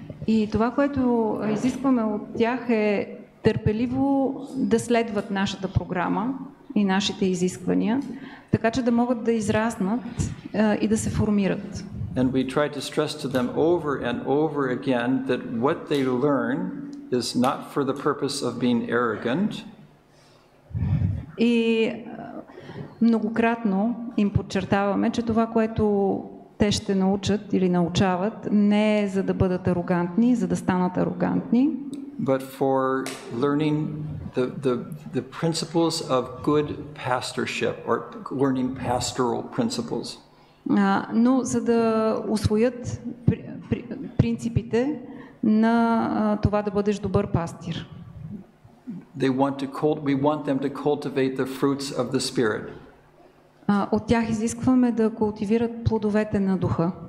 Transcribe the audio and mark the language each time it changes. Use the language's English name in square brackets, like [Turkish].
[Bulgarian] И това, което изискваме от тях е търпеливо да следват нашата програма и нашите изисквания, така че да могат да израснат и да се формират. [English] And we try to stress to them over and over again that what they learn is not for the purpose of being arrogant. [Bulgarian] И многократно им подчертаваме, че това, което те ще научат или научават, не е за да бъдат арогантни, за да станат арогантни, [English] but for learning the principles of good pastorship or learning pastoral principles. [Bulgarian] Но за да усвоят принципите на това да бъдеш добър пастир. [English] We want them to cultivate the fruits of the Spirit. [Bulgarian] От тях изискваме да култивират плодовете на духа.